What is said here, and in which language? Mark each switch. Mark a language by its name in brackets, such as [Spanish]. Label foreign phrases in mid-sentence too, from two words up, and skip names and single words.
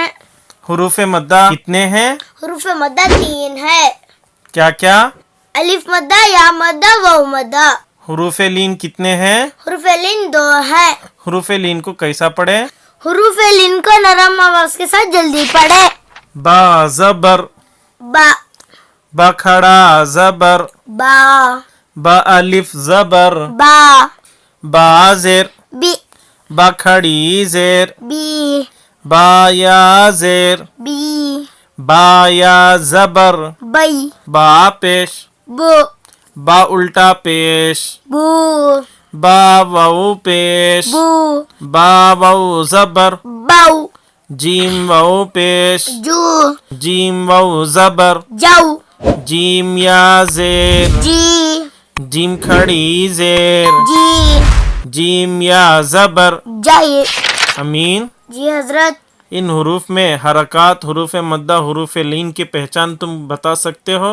[Urdu] حروف مدہ کتنے ہیں؟ حروف مدہ 3 ہے. کیا کیا؟ الف مدہ، یا مدہ، واو مدہ. حروف لین کتنے ہیں؟ حروف لین 2 ہے. حروف لین کو کیسا پڑھے؟ حروف لین کو نرم آواز کے ساتھ جلدی پڑھے. با زبر، با با کھڑا زبر، با با الف زبر، با با زیر، بی با کھڑی زیر، بی با یا زیر، بی با یا زبر، بی با پیش، بو با الٹا پیش، بو با واو پیش، بو با واو زبر، باو جیم واو پیش، جو جیم واو زبر، جو جیم یا زیر، جی جیم کھڑی زیر، جی جیم یا زبر. جائی. امین. جی حضرت، ان حروف میں حرکات، حروف مدہ، حروف لین کی پہچان تم بتا سکتے ہو؟